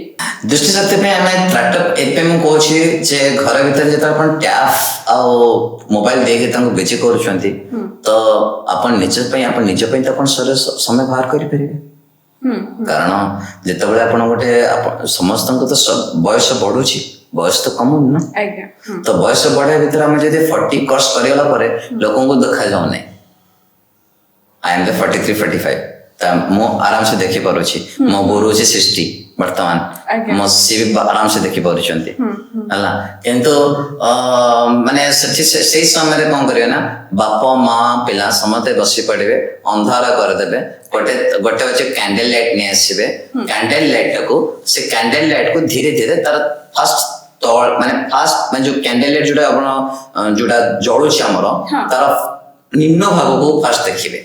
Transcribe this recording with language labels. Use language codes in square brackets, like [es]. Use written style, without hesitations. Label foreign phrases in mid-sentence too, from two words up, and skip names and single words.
[or] ଦୃଷ୍ଟି ଶକ୍ତି ପାଇଁ ଆମେ ତ୍ରାଟକ ଏବେ ମୁଁ କହୁଛି ଯେ ଘର ଭିତରେ ଯେତେବେଳେ ଆପଣ ଟ୍ୟାବ ଆଉ ମୋବାଇଲ ଦେଇକି ତାଙ୍କୁ ବିଜି କରୁଛନ୍ତି ତ ଆପଣ ନିଜ ପାଇଁ ତ ଆପଣ ସମୟ ବାହାର କରିପାରିବେ କାରଣ ଯେତେବେଳେ ଆପଣ ଗୋଟେ ସମସ୍ତଙ୍କୁ ତ ବୟସ ବଢୁଛି ବୟସ ତ କମୁନି ନା ତ ବୟସ ବଢିବା ଭିତରେ ଆମେ ଯଦି 40 କ୍ରସ୍ କରିଗଲା ପରେ ଲୋକଙ୍କୁ ଦେଖାଯାଉନାହିଁ [en] I am the [or] 43 45 ତ ମୁଁ ଆରାମସେ ଦେଖିପାରୁଛି ମୋ ବୋଉ ରହୁଛି 60 ବର୍ତ୍ତମାନ ମୋ ସିଏ ବି ଆରାମସେ ଦେଖିପାରୁଛନ୍ତି ହେଲା କିନ୍ତୁ ମାନେ ସେଇ ସମୟରେ କ'ଣ କରିବେ ନା ବାପା ମା ପିଲା ସମସ୍ତେ ବସି ପଡ଼ିବେ ଅନ୍ଧାର କରିଦେବେ ଗୋଟେ ଅଛି [en] candle light [or] ନେଇ ଆସିବେ [en] candle lightଟାକୁ [or] ସେ [en] candle lightକୁ [or] ଧୀରେ ଧୀରେ ତାର ଫାଷ୍ଟ ମାନେ ଯୋଉ [en] candle light [or] ଯୋଉଟା ଜଳୁଛି ଆମର ତାର ନିମ୍ନ ଭାଗକୁ ଫାଷ୍ଟ ଦେଖିବେ